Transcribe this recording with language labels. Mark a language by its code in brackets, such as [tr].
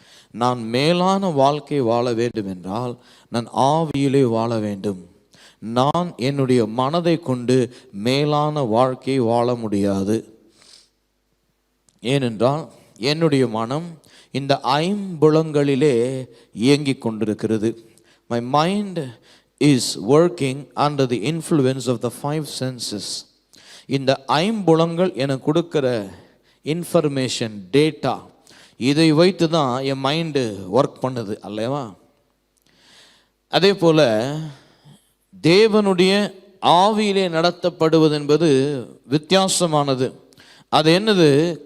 [ta] நான் மேலான வாழ்க்கை வாழ வேண்டும் என்றால் நான் ஆவியிலே வாழ வேண்டும். நான் என்னுடைய மனதை கொண்டு மேலான வாழ்க்கை வாழ முடியாது. ஏனென்றால் என்னுடைய மனம் இந்த ஐம்புலங்களிலே இயங்கிக் கொண்டிருக்கிறது. [en] My mind is working under the influence of the five senses. [ta] இந்த ஐம்புலங்கள் எனக்கு கொடுக்கிற இன்ஃபர்மேஷன், டேட்டா, இதை வைத்து தான் என் மைண்டு ஒர்க் பண்ணுது அல்லவா? அதே போல தேவனுடைய ஆவியிலே நடத்தப்படுவது என்பது வித்தியாசமானது. அது என்னது?